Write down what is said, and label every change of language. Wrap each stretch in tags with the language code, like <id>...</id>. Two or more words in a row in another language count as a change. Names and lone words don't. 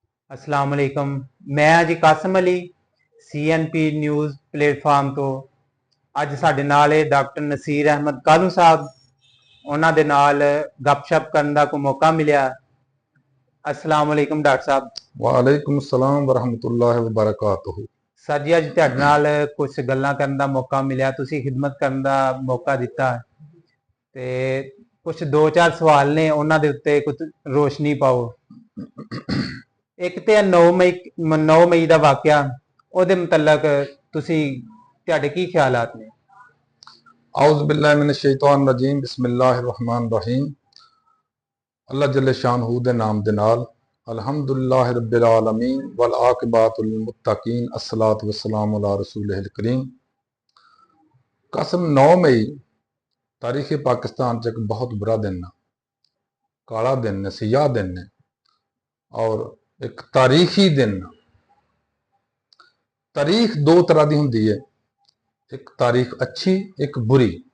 <ar>السلام علیکم.</ar> <pa>ਮੈਂ ਜੀ ਕਾਸਿਮ ਅਲੀ CNP</pa> <en>news platform</en> <pa>तो ਅੱਜ ਸਾਡੇ ਨਾਲ ਹੈ ਡਾਕਟਰ ਨਸੀਰ ਅਹਿਮਦ ਕਾਲੂ ਸਾਹਿਬ। ਉਹਨਾਂ ਦੇ ਨਾਲ ਗੱਪਸ਼ਪ ਕਰਨ ਦਾ ਕੋਈ ਮੌਕਾ ਮਿਲਿਆ।</pa> <ar>السلام علیکم</ar> <pa>ਡਾਕਟਰ ਸਾਹਬ।</pa> <ar>وعليكم السلام ورحمة الله وبركاته.</ar> <pa>ਸਰ ਜੀ ਅੱਜ ਤੁਹਾਡੇ ਨਾਲ ਕੁਝ ਗੱਲਾਂ ਕਰਨ ਦਾ ਮੌਕਾ ਮਿਲਿਆ, ਤੁਸੀਂ ਖਿਦਮਤ ਕਰਨ ਦਾ ਮੌਕਾ ਦਿੱਤਾ ਤੇ ਕੁਝ ਦੋ ਚਾਰ ਸਵਾਲ ਨੇ ਉਹਨਾਂ ਦੇ ਉੱਤੇ ਕੁਝ ਰੋਸ਼ਨੀ ਪਾਓ। ਇੱਕ ਤੇ 9 ਮਈ ਦਾ ਵਾਕਿਆ, ਉਹਦੇ ਮੁਤਲਕ ਤੁਸੀਂ ਤੁਹਾਡੇ ਕੀ ਖਿਆਲਾਤ ਨੇ?</pa> <ar>أعوذ بالله من الشيطان الرجيم بسم الله الرحمن الرحيم.</ar> <pa>ਅੱਲਾਹ ਜੱਲੇ ਸ਼ਾਨਹੂ ਦੇ ਨਾਮ ਦੇ ਨਾਲ</pa> <ar>الحمد لله رب العالمين والعاقبة للمتقين والصلاة والسلام على رسوله الكريم.</ar> <pa>ਕਸਮ 9 ਮਈ ਤਾਰੀਖ਼ ਪਾਕਿਸਤਾਨ ਚ ਏਕ ਬਹੁਤ ਬੁਰਾ ਦਿਨ ਹੈ, ਕਾਲਾ ਦਿਨ ਹੈ, ਸਿਆਹ ਦਿਨ ਹੈ ਔਰ ਏਕ ਤਾਰੀਖ਼ੀ ਦਿਨ। ਤਾਰੀਖ ਦੋ ਤਰ੍ਹਾਂ ਦੀ ਹੋਂਦੀ ਹੈ, ਏਕ ਤਾਰੀਖ ਅੱਛੀ ਏਕ ਬੁਰੀ।</pa>